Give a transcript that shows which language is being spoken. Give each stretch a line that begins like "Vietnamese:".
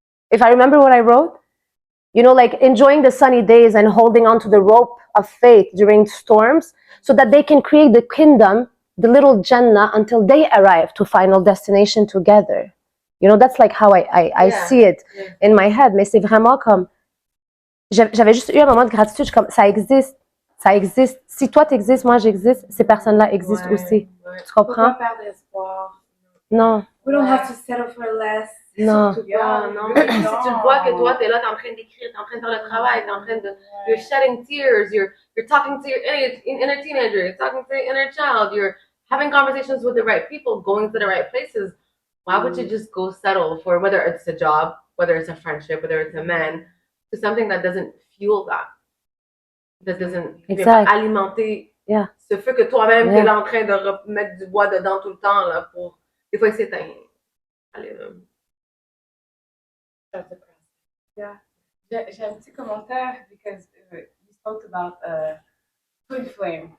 English: If I remember what I wrote, you know, like enjoying the sunny days and holding on to the rope of faith during storms so that they can create the kingdom, the little Jannah, until they arrive to final destination together. You know, that's like how I see it in my head.
French: Mais c'est vraiment comme, j'avais juste eu un moment de gratitude, je suis comme, ça existe. Ça existe. Si toi t'existes, moi j'existe, ces personnes-là existent aussi. Tu comprends? Faut pas perdre espoir. Non.
English: We don't have to settle for less.
French: Non. Surtout pas, non. Si tu vois que toi, t'es là, t'es en train d'écrire, t'es en train de faire le travail, t'es en train de...
English: You're shedding tears, you're talking to your inner teenager, you're talking to your inner child, you're having conversations with the right people, going to the right places. Why would you just go settle for, whether it's a job, whether it's a friendship, whether it's a man, to something that doesn't fuel that? That doesn't
French: alimenter ce feu que toi-même t'es là en train de remettre du bois dedans tout le temps là, pour des fois il s'éteint. Allez là. Yeah. J'ai un petit commentaire
English: because you spoke about twin flame.